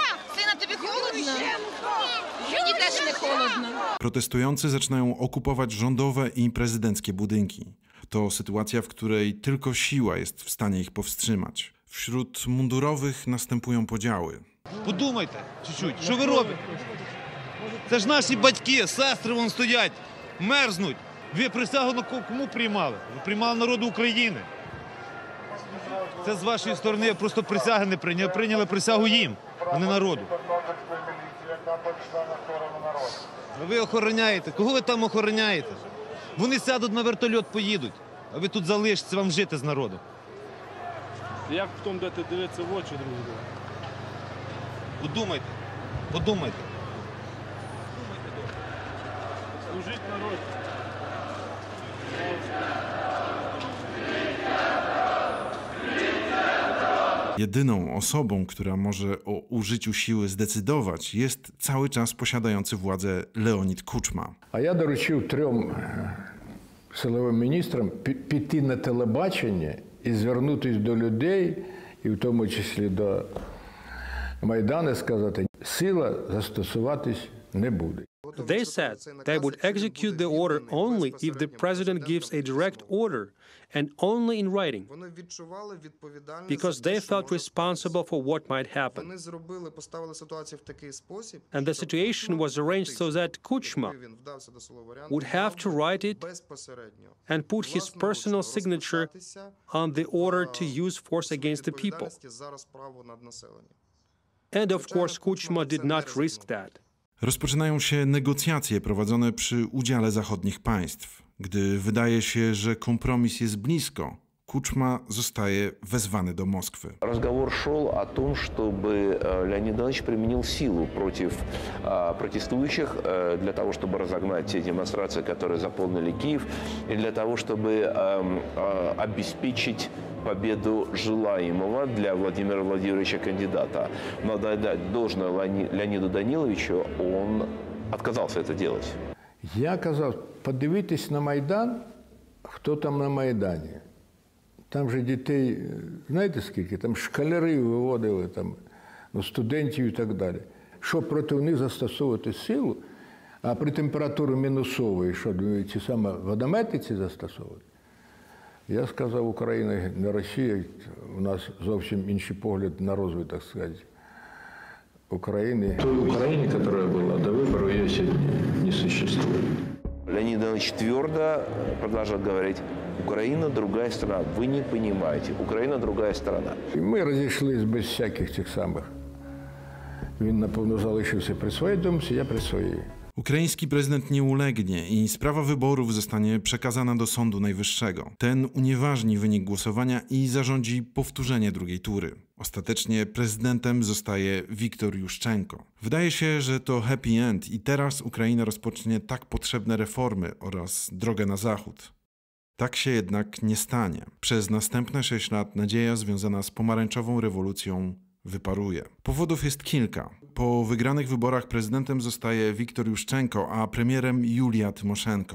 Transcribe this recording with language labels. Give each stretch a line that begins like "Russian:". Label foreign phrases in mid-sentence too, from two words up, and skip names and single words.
Ukrainian: Сина, тобі холодно? Мені теж не холодно.
Polish: Protestujący zaczynają okupować rządowe i prezydenckie budynki. To sytuacja, w której tylko siła jest w stanie ich powstrzymać. Wśród mundurowych następują podziały.
Ukrainian: Подумайте чуть-чуть, що ви робите? Це ж наші батьки, сестри вон стоять, мерзнуть. Ви присягу на кому приймали? Ви приймали народу України. Це з вашої сторони просто присяги не прийняли, прийняли присягу їм, а не народу. Ви охороняєте. Кого ви там охороняєте? Вони сядуть на вертольот, поїдуть, а ви тут залишитеся, вам жити з народом. Як в тому дати дивитися в очі друг другу? Подумайте, подумайте. Служіть народу.
Polish: Jedyną osobą, która może o użyciu siły zdecydować, jest cały czas posiadający władzę Leonid Kuczma.
Ukrainian: А я доручив 3 силовим міністрам піти на телебачення і звернутися до людей, і в тому числі до Майдану, сказати, сила застосуватись не буде.
English: They said they would execute the order only if the president gives a direct order and only in writing, because they felt responsible for what might happen. And the situation was arranged so that Kuchma would have to write it and put his personal signature on the order to use force against the people. And of course, Kuchma did not risk that.
Polish: Rozpoczynają się negocjacje prowadzone przy udziale zachodnich państw. Gdy wydaje się, że kompromis jest blisko, Kuczma zostaje wezwany do Moskwy.
Russian: Разговор шел о том, чтобы Леонид Ильич применил силу против протестующих для того, чтобы разогнать те демонстрации, которые заполнили Киев, и для того, чтобы обеспечить победу желаемого для Владимира Владимировича кандидата. Надо отдать должное Леониду Даниловичу, он отказался это делать.
Ukrainian: Я казав, подивитись на Майдан, хто там на Майдані. Там же дітей, знаєте скільки? Там школяри виводили, там, студентів і так далі. Що проти них застосовувати силу, а при температурі мінусовій, що ці саме водомети ці застосовувати? Я сказав, Україна не Росія, у нас зовсім інший погляд на розвиток, так сказати, України. Той Україні, яка була до виборів, її сьогодні не существует.
Russian: Леонид Ильич твердо продолжает говорить: Украина другая страна, вы не понимаете, Украина другая страна.
Ukrainian: І ми розійшлися без всяких цих самих. Він, напевно, залишився при своїй думці, я при своїй.
Polish: Ukraiński prezydent nie ulegnie i sprawa wyborów zostanie przekazana do Sądu Najwyższego. Ten unieważni wynik głosowania i zarządzi powtórzenie drugiej tury. Ostatecznie prezydentem zostaje Wiktor Juszczenko. Wydaje się, że to
English: happy end
Polish: i teraz Ukraina rozpocznie tak potrzebne reformy oraz drogę na zachód. Tak się jednak nie stanie. Przez następne 6 lat nadzieja związana z pomarańczową rewolucją wyparuje. Powodów jest kilka. Po wygranych wyborach prezydentem zostaje Wiktor Juszczenko, a premierem Julia Tymoszenko.